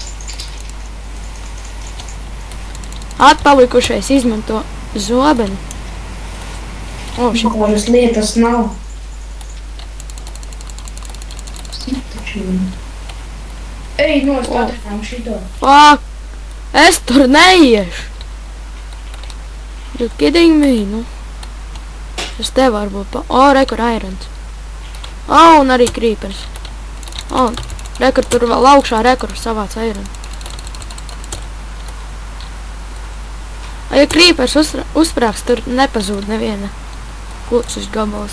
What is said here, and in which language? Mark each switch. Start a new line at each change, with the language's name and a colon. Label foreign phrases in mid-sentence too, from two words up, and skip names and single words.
Latvian: Atpalikušais izmanto zobeni. Kādas lietas nav. Ej, atradām šito. Fuck! Es tur neiešu!
English: You kidding me,
Latvian: nu? Es te varu būt rekur irons. Un arī creepers. Rekur tur vēl augšā rekur savāc iron. Ja creepers uzsprāks, tur nepazūd neviena klucus gabals.